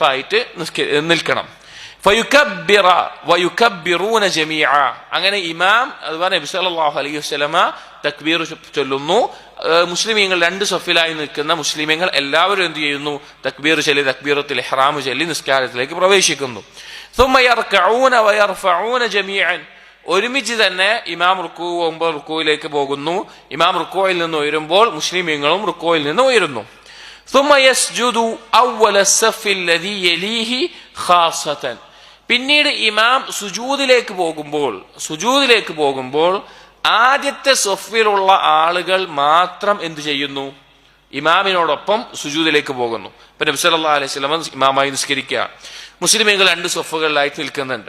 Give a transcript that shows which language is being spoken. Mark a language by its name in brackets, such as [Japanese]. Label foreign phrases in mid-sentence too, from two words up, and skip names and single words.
[Malayalam] 2 സഫായിട്ട് നിൽക്കണം. [Arabic] فيكبر ويكبرون جميعا. [Malayalam] അങ്ങനെ ഇമാം അതുപോലെ നബി [Arabic] صلى الله عليه وسلم [Malayalam] തക്ബീർ ചൊല്ലുന്നു. മുസ്ലിമീങ്ങൾ രണ്ട് സഫിലായി നിൽക്കുന്ന മുസ്ലിമീങ്ങൾ എല്ലാവരും എന്ത് ചെയ്യുന്നു? തക്ബീർ ചൊല്ലി [Arabic] تكبيرة الإحرام [Malayalam] ചൊല്ലി നിസ്കാരത്തിലേക്ക് പ്രവേശിക്കുന്നു. [Arabic] ثم يركعون ويرفعون جميعا. [Malayalam] ഒരുമിച്ച് തന്നെ ഇമാം റുക്കൂ പോകുമ്പോൾ റുക്കൂയിലേക്ക് പോകുന്നു. ഇമാം റുക്കൂയിൽ നിന്ന് ഉയരുമ്പോൾ മുസ്ലിമീങ്ങളും റുക്കൂയിൽ നിന്ന് ഉയരുന്നു. [Arabic] ثم يسجد أول الصف الذي يليه خاصة. [Malayalam] പിന്നീട് ഇമാം സുജൂദിലേക്ക് പോകുമ്പോൾ ആദ്യത്തെ സഫിലുള്ള ആളുകൾ മാത്രം എന്ത് ചെയ്യുന്നു? ഇമാമിനോടൊപ്പം സുജൂദിലേക്ക് പോകുന്നു. ഇപ്പൊ നബി [Arabic] صلى الله عليه وسلم [Malayalam] ഇമാമായി നിസ്കരിക്കുക, മുസ്ലിമീങ്ങൾ രണ്ട് സഫുകളിലായി നിൽക്കുന്നുണ്ട്.